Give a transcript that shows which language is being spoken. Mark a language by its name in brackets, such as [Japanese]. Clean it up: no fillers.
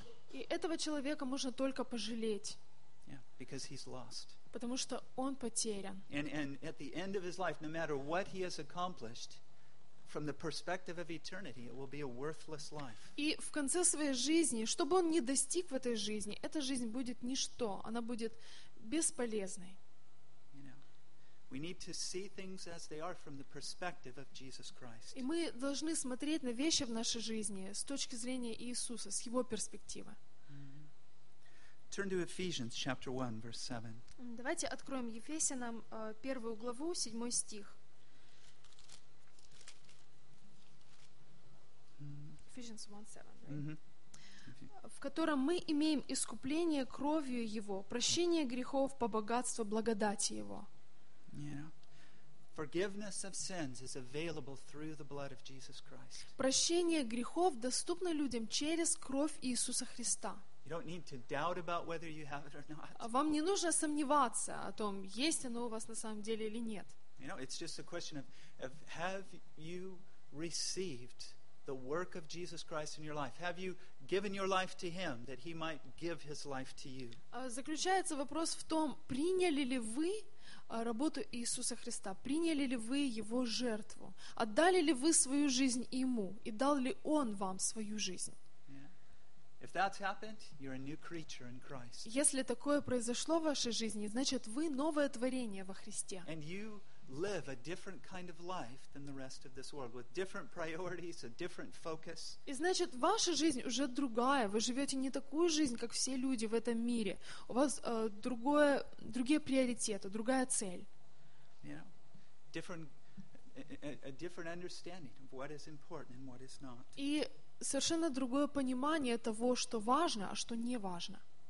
[Russian] И этого человека можно только пожалеть. [English] Yeah, because he's lost. [Russian] Потому что он потерян. [English] And at the end of his life, no matter what he has accomplished, from the perspective of eternity, it will be a worthless life. [Russian] И в конце своей жизни, что бы он ни достиг в этой жизни, эта жизнь будет ничто, она будет бесполезной. [English] We need to see things as they are from the perspective of Jesus Christ. [Russian] И мы должны смотреть на вещи в нашей жизни с точки зрения Иисуса, с его перспективы. [English] Turn to Ephesians chapter 1 verse 7. [Russian] Давайте откроем Ефесянам первую главу, 7 стих. [English] Ephesians 1:7. [Russian] В котором мы имеем искупление кровью его, прощение грехов по богатству благодати его. [English] Forgiveness of sins is available through the blood of Jesus Christ. [Russian] Прощение грехов доступно людям через кровь Иисуса Христа. [English] You don't need to doubt about whether you have it or not. [Russian] Вам не нужно сомневаться о том, есть оно у вас на самом деле или нет. [English] You know, it's just a question of have you received the work of Jesus Christ in your life? Have you given your life to him that he might give his life to you? [Russian] Заключается вопрос в том, приняли ли вы работу Иисуса Христа? Приняли ли вы его жертву? Отдали ли вы свою жизнь ему? И дал ли он вам свою жизнь? [English] If that's happened, you're a new creature in Christ. [Russian] Если такое произошло в вашей жизни, значит, вы новое творение во Христе. [English] And you live a different kind of life than the rest of this world, with different priorities, a different focus. [Russian] И значит, ваша жизнь уже другая. Вы живете не такую жизнь, как все люди в этом мире. У вас другие приоритеты, другая цель. [English] You know, a different understanding of what is important and what is not. [Russian] И совершенно другое понимание того, что важно, а что не важно.